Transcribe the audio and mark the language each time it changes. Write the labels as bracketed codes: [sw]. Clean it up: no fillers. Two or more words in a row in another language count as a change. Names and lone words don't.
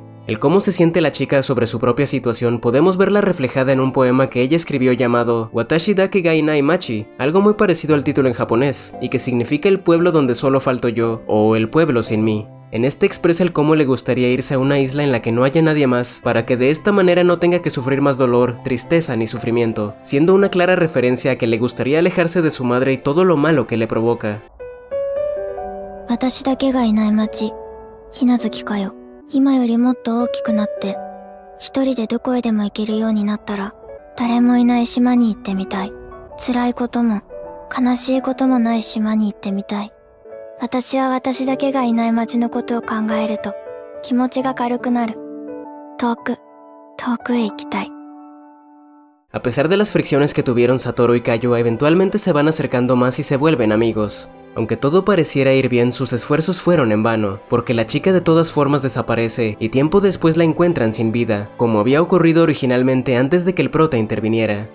[es] El cómo se siente la chica sobre su propia situación podemos verla reflejada en un poema que ella escribió llamado Watashi Dakegai Naimachi, algo muy parecido al título en japonés, y que significa el pueblo donde solo falto yo, o el pueblo sin mí. En este expresa el cómo le gustaría irse a una isla en la que no haya nadie más, para que de esta manera no tenga que sufrir más dolor, tristeza ni sufrimiento, siendo una clara referencia a que le gustaría alejarse de su madre y todo lo malo que le provoca. [ja] 私だけがいない町、ひなずきかよ。今よりもっと大きくなって、一人でどこへでも行けるようになったら、誰もいない島に行ってみたい。辛いことも、悲しいこともない島に行ってみたい。私は私だけがいない町のことを考えると、気持ちが軽くなる。遠くへ行きたい。 [es] A pesar de las fricciones que tuvieron Satoru y Kayo, eventualmente se van acercando más y se vuelven amigos. Aunque todo pareciera ir bien, sus esfuerzos fueron en vano, porque la chica de todas formas desaparece y tiempo después la encuentran sin vida, como había ocurrido originalmente antes de que el prota interviniera.